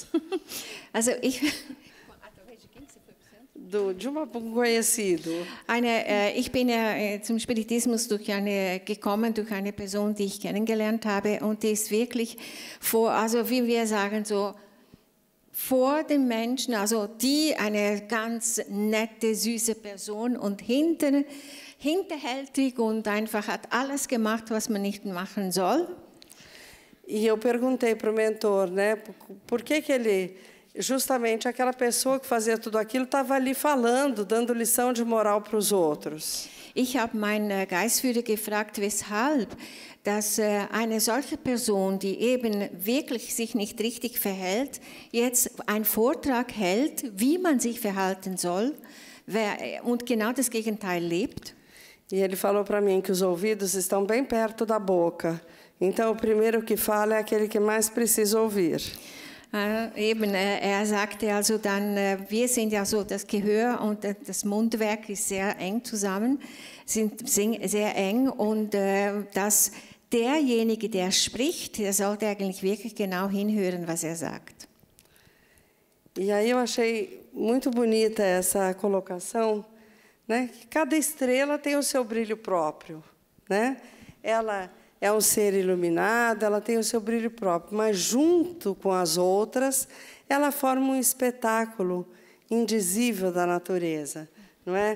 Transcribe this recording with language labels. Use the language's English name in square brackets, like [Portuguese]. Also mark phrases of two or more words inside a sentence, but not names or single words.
[German] Also [Portuguese] de um conhecido. [German] Ich bin zum Spiritismus gekommen durch eine Person, die ich kennengelernt habe, und die ist wirklich wie wir sagen, so vor dem Menschen, also eine ganz nette, süße Person und hinterhältig und einfach hat alles gemacht, was man nicht machen soll. [Portuguese] E eu perguntei para o mentor, né, por que ele, justamente aquela pessoa que fazia tudo aquilo, estava ali falando, dando lição de moral para os outros. [German] Ich habe meinen Geistführer gefragt, weshalb, dass eine solche Person, die eben wirklich sich nicht richtig verhält, jetzt einen Vortrag hält, wie man sich verhalten soll, und genau das Gegenteil lebt. [Portuguese] E ele falou para mim que os ouvidos estão bem perto da boca. Então, o primeiro que fala é aquele que mais precisa ouvir. [German] Eben, er sagte also dann, wir sind ja so, das Gehör und das Mundwerk ist sehr eng zusammen, sind sehr eng und dass derjenige, der spricht, der sollte eigentlich wirklich genau hinhören, was er sagt. [Portuguese] E aí eu achei muito bonita essa colocação, né? Que cada estrela tem o seu brilho próprio, né? Ela é um ser iluminado, ela tem o seu brilho próprio, mas junto com as outras, ela forma um espetáculo indizível da natureza, não é?